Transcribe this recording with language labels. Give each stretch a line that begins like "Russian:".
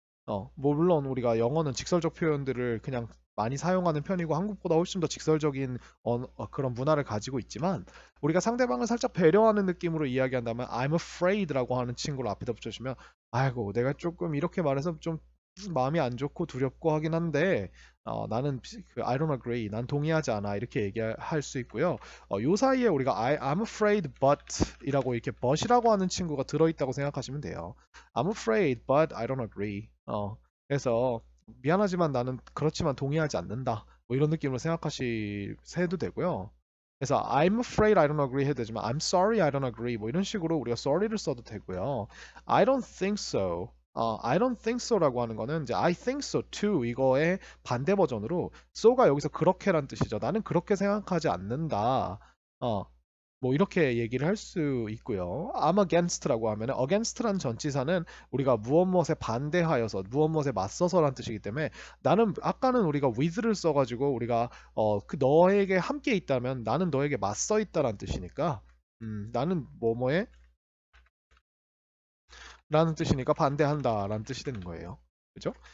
Korean: 뭐 물론 우리가 영어는 직설적 표현들을 그냥 많이 사용하는 편이고 한국보다 훨씬 더 직설적인 그런 문화를 가지고 있지만 우리가 상대방을 살짝 배려하는 느낌으로 이야기한다면 I'm afraid라고 하는 친구를 앞에다 붙여주면 아이고 내가 조금 이렇게 말해서 좀 마음이 안 좋고 두렵고 하긴 한데 나는
English: I don't agree
Korean: 난 동의하지 않아 이렇게 얘기할 수 있고요. 요 사이에 우리가 I'm afraid but 이라고 이렇게 but이라고 하는 친구가 들어있다고 생각하시면 돼요.
English: I'm afraid but I don't agree.
Korean: 그래서 미안하지만 나는 그렇지만 동의하지 않는다. 뭐 이런 느낌으로 해도 되고요. 그래서
English: I'm afraid I don't agree
Korean: 해도 되지만
English: I'm sorry I don't agree
Korean: 뭐 이런 식으로 우리가 sorry를 써도 되고요.
English: I don't think so. I don't think so
Korean: 라고 하는 거는 이제
English: I think so too
Korean: 이거의 반대 버전으로 so가 여기서 그렇게란 뜻이죠. 나는 그렇게 생각하지 않는다. 어, 뭐 이렇게 얘기를 할 수 있고요. I'm against라고 하면 against란 전치사는 우리가 무엇 무엇에 반대하여서 무엇 무엇에 맞서서란 뜻이기 때문에 나는 아까는 우리가 with를 써가지고 우리가 그 너에게 함께 있다면 나는 너에게 맞서 있다란 뜻이니까 나는 뭐뭐에 라는 뜻이니까 반대한다라는 뜻이 되는 거예요. 그죠?